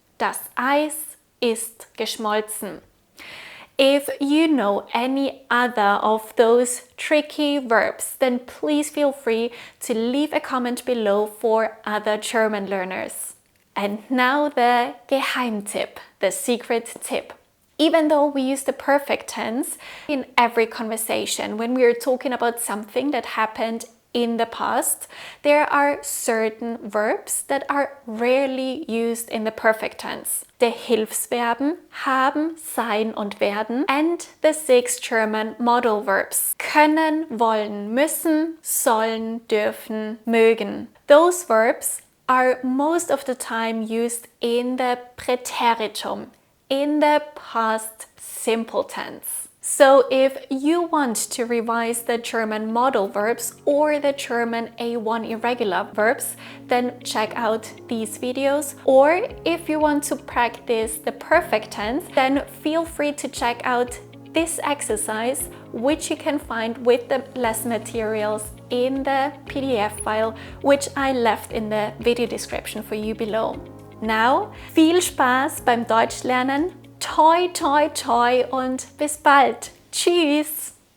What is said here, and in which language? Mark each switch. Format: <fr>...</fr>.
<de>Das Eis ist geschmolzen.</de> <en>If you know any other of those tricky verbs, then please feel free to leave a comment below for other German learners. And now the Geheimtipp, the secret tip. Even though we use the perfect tense in every conversation, when we are talking about something that happened in the past, there are certain verbs that are rarely used in the perfect tense. The Hilfsverben haben, sein und werden, and the 6 German modal verbs können, wollen, müssen, sollen, dürfen, mögen. Those verbs are most of the time used in the Präteritum, in the past simple tense. So if you want to revise the German modal verbs or the German A1 irregular verbs, then check out these videos. Or if you want to practice the perfect tense, then feel free to check out this exercise, which you can find with the lesson materials in the PDF file, which I left in the video description for you below.</en> <de>Now, viel Spaß beim Deutschlernen. Toi, toi, toi und bis bald. Tschüss!</de>